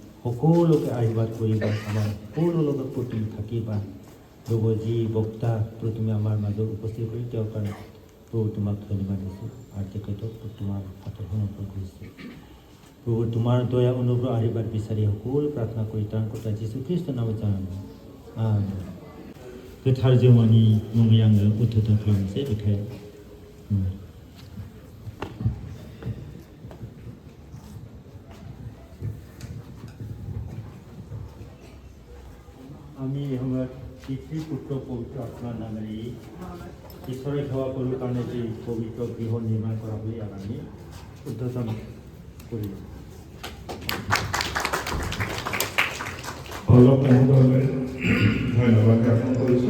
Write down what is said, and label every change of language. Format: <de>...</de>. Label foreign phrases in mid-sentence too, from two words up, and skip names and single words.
<as>সকলোকে আশীৰ্বাদ কৰিবা আমাৰ সকলো লগত তুমি থাকিবা প্ৰভু যি বক্তা তুমি আমাৰ মাজত উপস্থিত কৰি তেওঁৰ কাৰণে প্ৰভু তোমাক ধন্যবাদ দিছোঁ আৰু তেখেতক তোমাৰ হাতত সমৰ্পণ কৰিছোঁ প্ৰভু তোমাৰ দয়া অনুগ্ৰহ আশীৰ্বাদ বিচাৰি সকলো প্ৰাৰ্থনা কৰি তাৰ কথা যীশুখ্ৰীষ্টৰ নামত জানানো</as> <brx>गोथार जिउमानि मुङै आङो उद्धोधन खालामनोसै बेखाय</brx> <as>আমি সময়ত পিতৃ পুত্ৰ পবিত্ৰ আত্মাৰ নামেৰে ঈশ্বৰে সেৱা কৰোঁ কাৰণে যি পবিত্ৰ গৃহ নিৰ্মাণ কৰা বুলি আমি উদ্ধোধন কৰিলোঁ পল্লৱ মহোদয়লৈ ধন্যবাদ জ্ঞাপন কৰিছোঁ</as>